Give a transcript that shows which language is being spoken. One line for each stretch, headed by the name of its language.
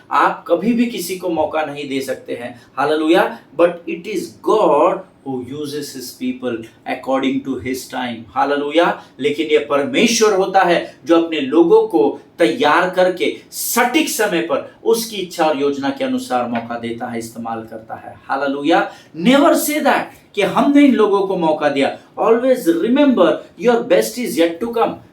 Hindi: आप कभी भी किसी को मौका नहीं दे सकते हैं। Hallelujah.
English: But it is God who uses his people according to his time.
Hindi: Hallelujah. लेकिन ये परमेश्वर होता है जो अपने लोगों को तैयार करके सटीक समय पर उसकी इच्छा और योजना के अनुसार मौका देता है, इस्तेमाल करता है। हालेलुया।
English: never say that
Hindi: कि हमने इन लोगों को मौका दिया।
English: Always remember your best is yet to come.